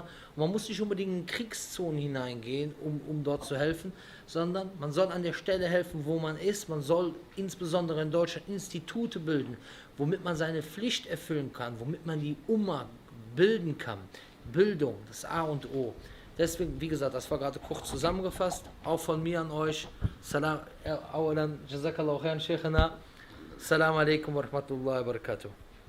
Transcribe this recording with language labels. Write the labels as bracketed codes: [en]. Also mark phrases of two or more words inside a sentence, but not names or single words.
[de] Und man muss nicht unbedingt in Kriegszonen hineingehen, um dort zu helfen, sondern man soll an der Stelle helfen, wo man ist. Man soll insbesondere in Deutschland Institute bilden, womit man seine Pflicht erfüllen kann, womit man die Umma bilden kann. Bildung, das A und O. Deswegen, wie gesagt, das war gerade kurz zusammengefasst. Auch von mir an euch. [ar] سلام، أولا، جزاك الله خيرا، شيخنا. السلام عليكم ورحمة الله وبركاته.